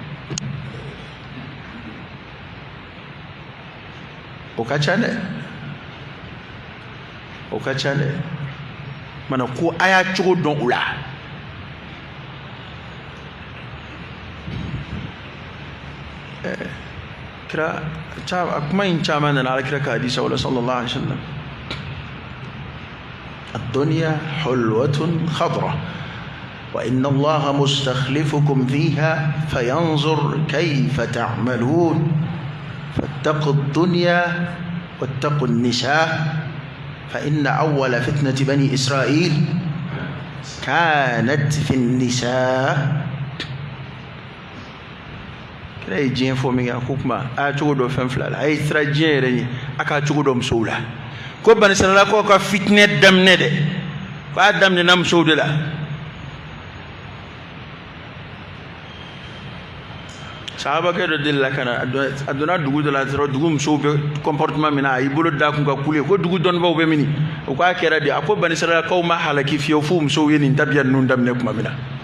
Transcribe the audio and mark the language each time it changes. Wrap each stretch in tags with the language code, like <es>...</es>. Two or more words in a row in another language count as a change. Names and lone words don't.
<bm>o ka ca dɛ o ka ca dɛ mana ko a y'a cogo dɔn o la kira kuma in caman nana ala kira ka hadisa wala</bm> <ar>صلى الله عليه وسلم الدنيا حلوة خضرة وإن الله مستخلفكم فيها فينظر كيف تعملون فاتقوا الدنيا واتقوا النساء فإن أول فتنة بني إسرائيل كانت في النساء</ar> <bm>kira ye diɲɛ fɔ min kɛ a ko kuma a y'a cogo dɔn fɛn fila la a ye sira diɲɛ yɛrɛ ɲɛ a k'a cogo dɔn musow la ko Bani Israilakaw ka fitinɛ daminɛ dɛ ko a daminɛna musow de la sahabakɛ dɔ delila ka na a donna dugu dɔ la sɔrɔ dugu musow bɛ comportement min na a y'i bolo da kun ka kule ko dugu dɔnnibaw bɛ mini o k'a kɛra de a ko Bani Israilakaw ma halaki fiyewu fo musow ye nin tabiya ninnu daminɛ tuma min na</bm>